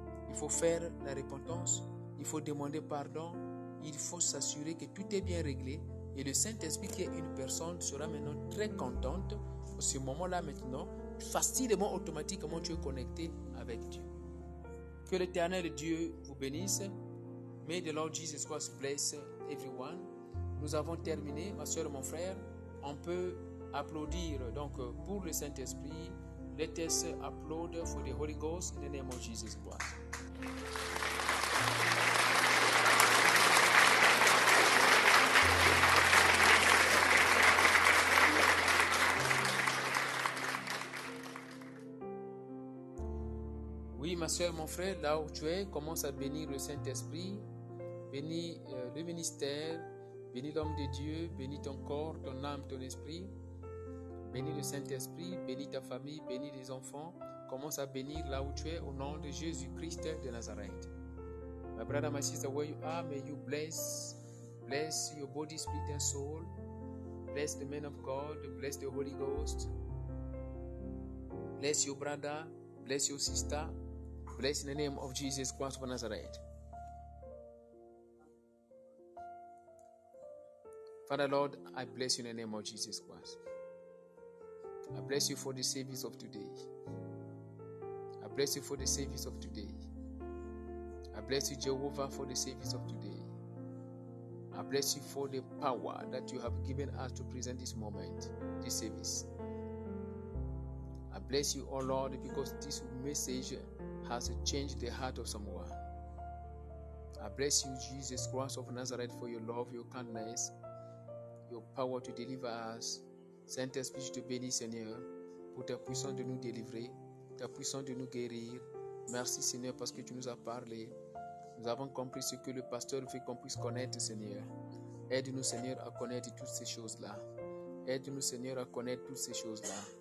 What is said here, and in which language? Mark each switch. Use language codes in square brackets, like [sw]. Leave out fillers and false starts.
[fr] Il faut faire la repentance. Il faut demander pardon. Il faut s'assurer que tout est bien réglé. Et le Saint-Esprit qui est une personne sera maintenant très contente. À ce moment-là maintenant, facilement, automatiquement, tu es connecté avec Dieu. Que l'Éternel Dieu vous bénisse. [en] May the Lord Jesus Christ bless everyone. [fr] Nous avons terminé, ma soeur, mon frère. On peut applaudir donc pour le Saint-Esprit. [en] Let us applaud for the Holy Ghost in the name of Jesus Christ. [fr] Oui, ma soeur, mon frère, là où tu es, commence à bénir le Saint-Esprit, bénis le ministère, bénis l'homme de Dieu, bénis ton corps, ton âme, ton esprit, bénis le Saint-Esprit, bénis ta famille, bénis les enfants. Commence à bénir là où tu es au nom de Jésus-Christ de Nazareth. [en] My brother, my sister, where you are, may you bless your body, spirit and soul. Bless the man of God, bless the Holy Ghost. Bless your brother, bless your sister. Bless in the name of Jesus Christ of Nazareth. Father Lord, I bless you in the name of Jesus Christ. I bless you for the service of today. I bless you for the service of today. I bless you, Jehovah, for the service of today. I bless you for the power that you have given us to present this moment, this service. I bless you, oh Lord, because this message has changed the heart of someone. I bless you, Jesus Christ of Nazareth, for your love, your kindness, your power to deliver us. [fr] Saint-Esprit, je te bénis, Seigneur, pour ta puissance de nous délivrer, ta puissance de nous guérir. Merci, Seigneur, parce que tu nous as parlé. Nous avons compris ce que le pasteur veut qu'on puisse connaître, Seigneur. Aide-nous, Seigneur, à connaître toutes ces choses-là. Aide-nous, Seigneur, à connaître toutes ces choses-là.